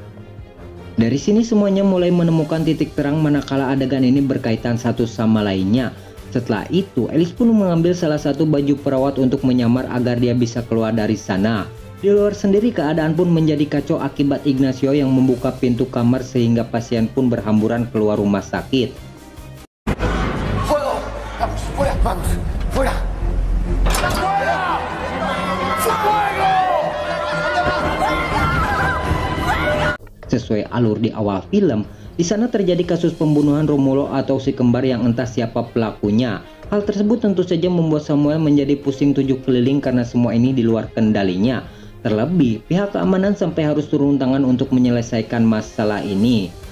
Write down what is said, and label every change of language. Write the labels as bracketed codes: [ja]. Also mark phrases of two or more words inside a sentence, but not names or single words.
[id] Dari sini semuanya mulai menemukan titik terang manakala adegan ini berkaitan satu sama lainnya. Setelah itu, Alice pun mengambil salah satu baju perawat untuk menyamar agar dia bisa keluar dari sana. Di luar sendiri keadaan pun menjadi kacau akibat Ignacio yang membuka pintu kamar sehingga pasien pun berhamburan keluar rumah sakit. [es] ¡Fuego! ¡Vamos, fuera! ¡Vamos, fuera! ¡Fuera! ¡Fuego! [id] Sesuai alur di awal film, di sana terjadi kasus pembunuhan Romulo atau si kembar yang entah siapa pelakunya. Hal tersebut tentu saja membuat Samuel menjadi pusing tujuh keliling karena semua ini di luar kendalinya. Terlebih, pihak keamanan sampai harus turun tangan untuk menyelesaikan masalah ini.